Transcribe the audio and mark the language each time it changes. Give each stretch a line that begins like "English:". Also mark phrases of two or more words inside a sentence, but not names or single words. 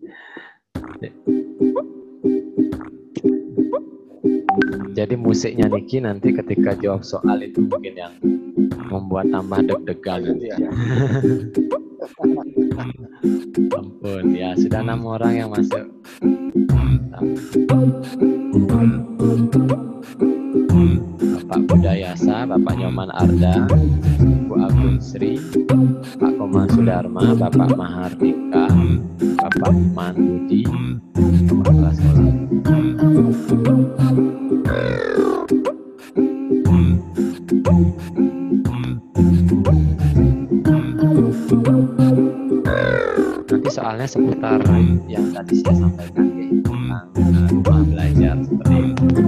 Indonesian: Jadi musiknya Niki nanti ketika jawab soal itu mungkin yang membuat tambah deg-degan. Ya. Ampun, ya sudah 6 orang yang masuk. Bapak Budayasa, Bapak Nyoman Arda, Ibu Agung Sri, Pak Komang Sudarma, Bapak Mahardika, Bapak Man Budi, kepala sekolah. Nanti soalnya seputar yang tadi saya sampaikan ya, tentang rumah belajar seperti itu.